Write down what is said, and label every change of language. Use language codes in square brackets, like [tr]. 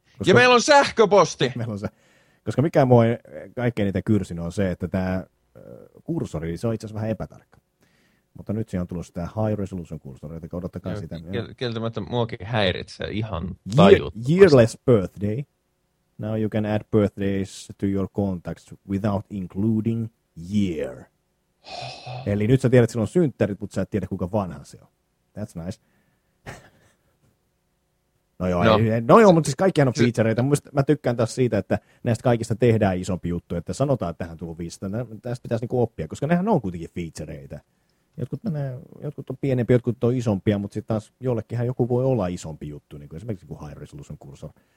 [fi] Ja meillä on sähköposti! Koska mikä mua kaikkein niitä kyrsin on se, että tämä kursori, se on itse asiassa vähän epätarkka. Mutta nyt siinä on tulossa tämä high resolution kursori, joten odottakaa sitä. Kieltämättä muakin häiritsee ihan tajuttavasti. [en] Yearless birthday. Now you can add birthdays to your contacts without including year. [fi] Eli nyt sä tiedät, että sillä on synttärit, mutta sä et tiedä, kuinka vanha se on. [en] That's nice. [fi] No joo, mutta siis kaikkihan on featureita. Mä tykkään taas siitä, että näistä kaikista tehdään isompi juttu, että sanotaan, että tähän tullut 500. Tästä pitäisi niinku oppia, koska nehän on kuitenkin featureita. Jotkut on pienempiä, jotkut on isompia, mutta sitten taas jollekinhan joku voi olla isompi juttu, niin kuin esimerkiksi high resolution kursor.